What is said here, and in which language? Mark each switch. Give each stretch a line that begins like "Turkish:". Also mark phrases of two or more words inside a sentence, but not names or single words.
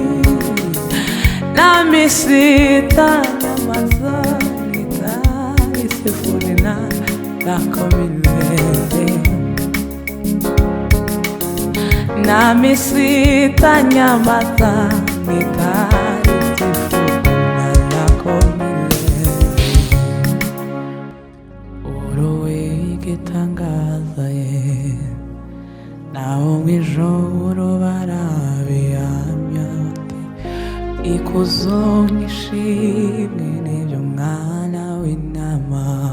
Swahili: nami sitanyamaza, nitalisifu mtakatifu jina lako milele, nami sitanyamaza, nitalisifu jina lako milele.
Kinyarwanda: Uri igitangaza naho mw'ijuru barabihamya bati ikuzo n'ishimwe n'iby'Umwana w'Intama,